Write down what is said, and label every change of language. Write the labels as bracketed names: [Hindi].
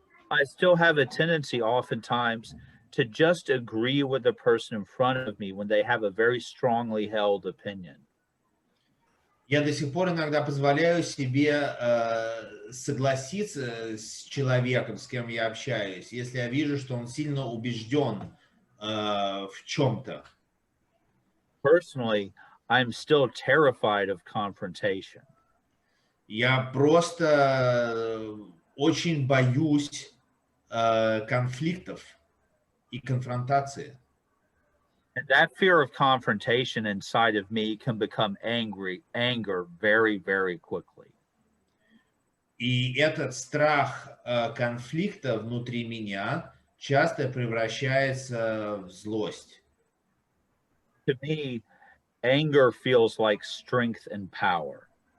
[English] I still have a tendency oftentimes to just agree with the person in front of me when they have a very strongly held opinion. [Russian] Я до сих пор иногда позволяю себе согласиться с человеком, с кем я общаюсь, если я вижу, что он сильно убежден в чем-то. [English] Personally, I'm still terrified of confrontation. [Russian] Я просто очень боюсь конфликтов и конфронтации. [English] And that fear of confrontation inside of me can become anger very, very quickly. [Russian] И этот страх конфликта внутри меня часто превращается в злость. [English] To me, anger feels like strength and power.